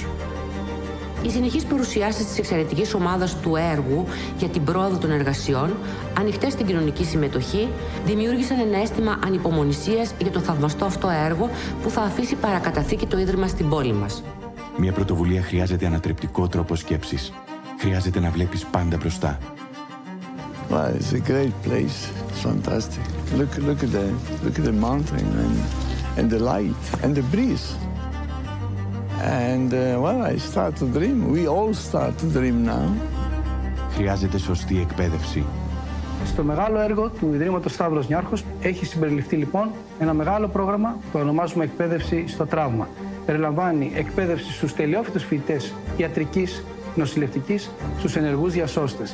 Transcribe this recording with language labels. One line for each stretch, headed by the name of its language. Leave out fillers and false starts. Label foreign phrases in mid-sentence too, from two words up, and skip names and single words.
Greek: Οι συνεχείς παρουσιάσεις της εξαιρετικής ομάδας του έργου για την πρόοδο των εργασιών, ανοιχτές στην κοινωνική συμμετοχή, δημιούργησαν ένα αίσθημα ανυπομονησίας για το θαυμαστό αυτό έργο που θα αφήσει παρακαταθήκη το Ίδρυμα στην πόλη μας. Μια πρωτοβουλία χρειάζεται ανατρεπτικό τρόπο σκέψης. Χρειάζεται να βλέπεις πάντα μπροστά.
English: Well, it's a great place. It's fantastic. Look at the mountain and the light and the breeze. And well, I start to dream. We all start to dream now.
Greek: Χρειάζεται σωστή εκπαίδευση. Στο μεγάλο έργο του Ιδρύματος Σταύρος Niarchos έχει συμπεριληφθεί λοιπόν ένα μεγάλο πρόγραμμα που ονομάζουμε εκπαίδευση στο τραύμα. Περιλαμβάνει εκπαίδευση στους τελειόφοιτους φοιτητές ιατρικής, νοσηλευτικής, στους ενεργούς διασώστες.